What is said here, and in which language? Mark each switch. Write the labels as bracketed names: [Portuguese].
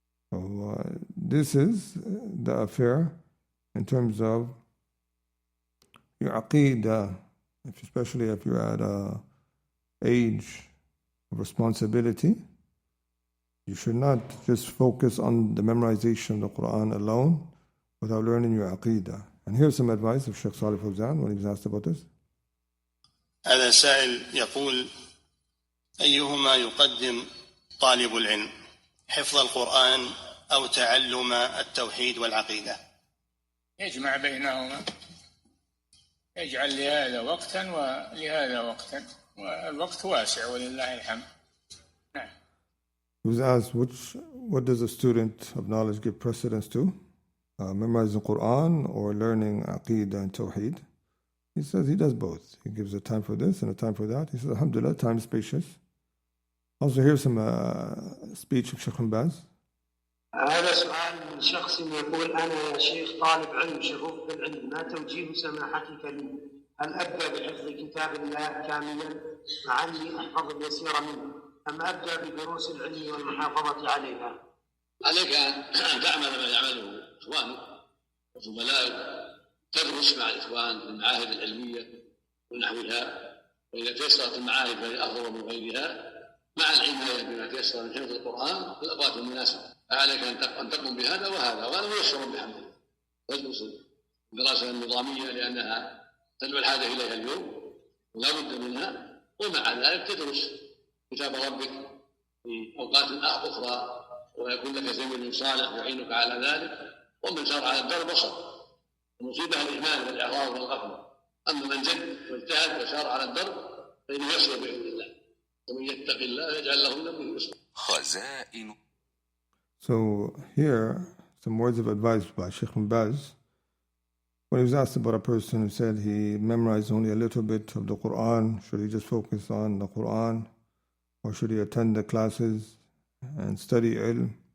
[English] So this is the affair in terms of your aqidah, especially if you're at an age of responsibility. You should not just focus on the memorization of the Quran alone without learning your aqidah. And here's some advice of Shaykh Saalih Fawzan when he was asked about this. [Arabic] هذا سائل يقول: أيهما يقدم طالب العلم، حفظ القرآن أو تعلم التوحيد والعقيدة؟ يجمع بينهما، يجعل لهذا وقتا ولهذا وقتا، والوقت واسع ولله الحمد. نعم. [English] He was asked, what does a student of knowledge give precedence to? Memorizing Quran or learning Aqidah and Tawheed? He says he does both. He gives a time for this and a time for that. He says, Alhamdulillah, time is spacious. Also, here's some speech of Sheikh bin Baz. [Arabic] هذا سؤال من شخص يقول: أنا يا شيخ طالب علم شغوف بالعلم، ما توجيه سماحتك لي؟ هل أبدأ بحفظ كتاب الله كاملا مع أني أحفظ اليسير منه، أم أبدأ بدروس العلم والمحافظة عليها؟ عليك أن تعمل ما يعمله إخوانك وزملائك، تدرس مع الإخوان في المعاهد العلمية ونحوها، وإذا تيسرت المعاهد فهي أفضل من غيرها، مع العناية بما تيسر من حفظ القرآن في الأوقات المناسبة. عليك أن تقوم بهذا وهذا، وأنا ميسر بحمده. تدرس الدراسة النظامية لأنها تدعو الحاجة إليها اليوم ولا بد منها، ومع ذلك تدرس كتاب ربك في أوقات أخرى، ويكون لك زميل صالح يعينك على ذلك. ومن سار على الدرب وصل. المصيبة الإهمال والإعراض والغفلة. أما من جد واجتهد وسار على الدرب فإنه يصل بإذن الله، ومن يتق الله يجعل له من أمره يسرا. خزائن. [English] So here, some words of advice by Sheikh bin Baz. When he was asked about a person who said he memorized only a little bit of the Quran, should he just focus on the Quran, or should he attend the classes and study ilm?